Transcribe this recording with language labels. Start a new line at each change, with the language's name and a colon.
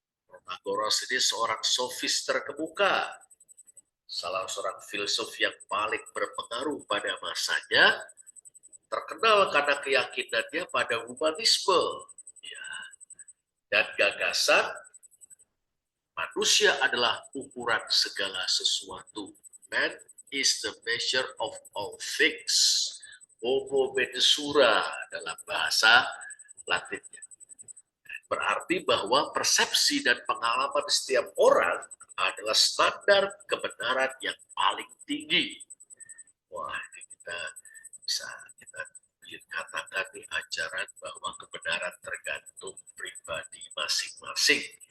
Indonesian: Protagoras ini seorang sofis terkemuka, salah seorang filsuf yang paling berpengaruh pada masanya, terkenal karena keyakinannya pada humanisme dan gagasan manusia adalah ukuran segala sesuatu.
English: Man is the measure of all things.
Indonesian: Homo mensura dalam bahasa Latinnya. Berarti bahwa persepsi dan pengalaman setiap orang adalah standar kebenaran yang paling tinggi. Wah, ini kita bisa katakan di ajaran bahwa kebenaran tergantung pribadi masing-masing.